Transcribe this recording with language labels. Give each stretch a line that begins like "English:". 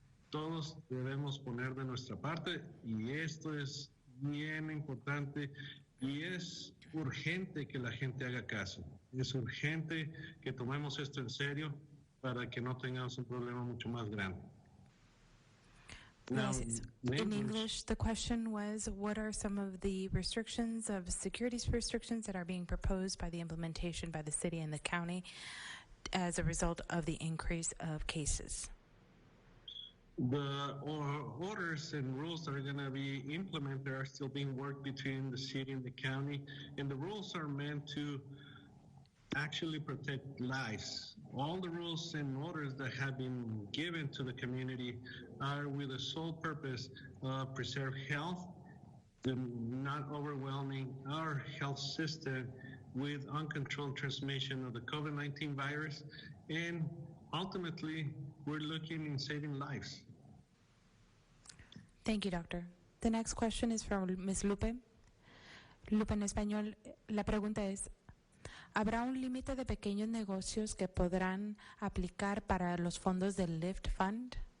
Spanish: Todos debemos poner de nuestra parte, y esto es bien importante y es urgente que la gente haga caso. Es urgente que tomemos esto en serio para que no tengamos un problema mucho más grande.
English: Now, in English, the question was, what are some of the restrictions of security restrictions that are being proposed by the implementation by the city and the county as a result of the increase of cases? The orders and rules that are going to be implemented are still being worked between the city and the county, and the rules are meant to actually protect lives. All the rules and orders that have been given to the community are with the sole purpose of preserve health, not overwhelming our health system with uncontrolled transmission of the COVID-19 virus, and ultimately we're looking in saving lives. Thank you, Doctor. The next question is from Ms. Lupe.
Spanish: Lupe, en español, la pregunta es, ¿habrá un límite de pequeños negocios que podrán aplicar para los fondos del LIFT Fund?